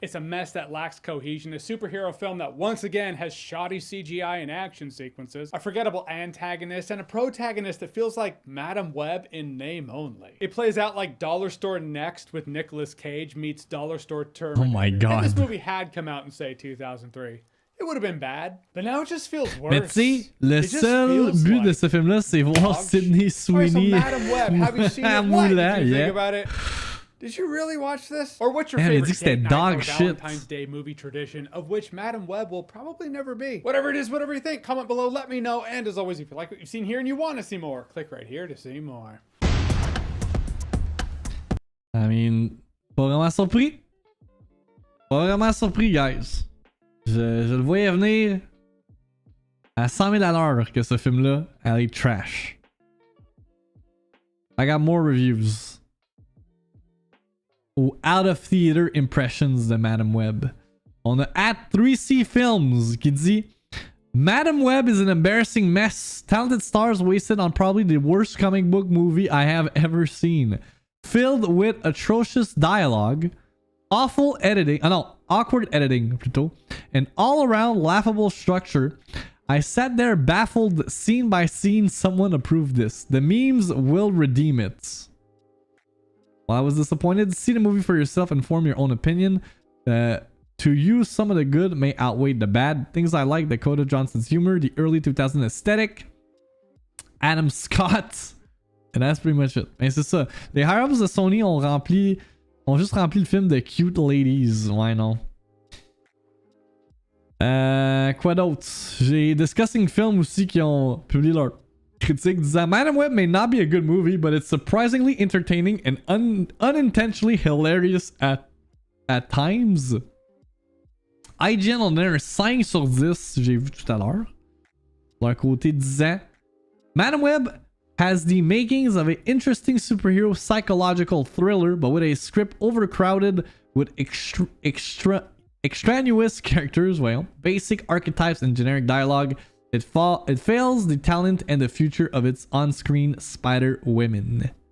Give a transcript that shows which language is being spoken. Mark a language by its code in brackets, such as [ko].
[en] It's a mess that lacks cohesion, a superhero film that once again has shoddy CGI and action sequences, a forgettable antagonist, and a protagonist that feels like Madam Web in name only. It plays out like Dollar Store Next with Nicolas Cage meets Dollar Store Terminator. Oh my god. If this movie had come out in, say, 2003, it would have been bad, but now it just feels worse. [fr] Mais tu sais, le seul but de ce film-là, c'est voir Sydney Sweeney. [en] So Madam Web, have you seen it? What did you think about it? Did you really watch this? Or what's your favorite date night or Valentine's Day movie tradition, of which Madam Web will probably never be? Whatever it is, whatever you think, comment below, let me know. And as always, if you like what you've seen here and you want to see more, click right here to see more. I mean, [fr] pas vraiment surpris. Pas vraiment surpris, guys. Je le voyais venir à 100 000 à l'heure que ce film-là allait trash. [en] I got more reviews. Ou out of theater impressions de Madam Web. [fr] On a @3C Films qui dit Madam Web [en] is an embarrassing mess. Talented stars wasted on probably the worst comic book movie I have ever seen. Filled with atrocious dialogue, awful editing, awkward editing [fr] plutôt, [en] and all around laughable structure. I sat there baffled, scene by scene. Someone approved this. The memes will redeem it. While I was disappointed, see the movie for yourself and form your own opinion. To you, some of the good may outweigh the bad. Things I like: Dakota Johnson's humor, the early 2000s aesthetic, Adam Scott, and that's pretty much it. [fr] Mais c'est ça. Les [en] higher-ups [fr] de Sony ont juste rempli le film de [en] cute ladies. [fr] Ouais, non. Quoi d'autre? J'ai Discussing Film aussi qui ont publié leur critique disant [en] Madam Web may not be a good movie, but it's surprisingly entertaining and unintentionally hilarious at times. [fr] IGN en a un 5 sur 10, j'ai vu tout à l'heure. Leur côté disant [en] Madam Web has the makings of an interesting superhero psychological thriller, but with a script overcrowded with extraneous characters, basic archetypes and generic dialogue. It fails the talent and the future of its on-screen Spider Women.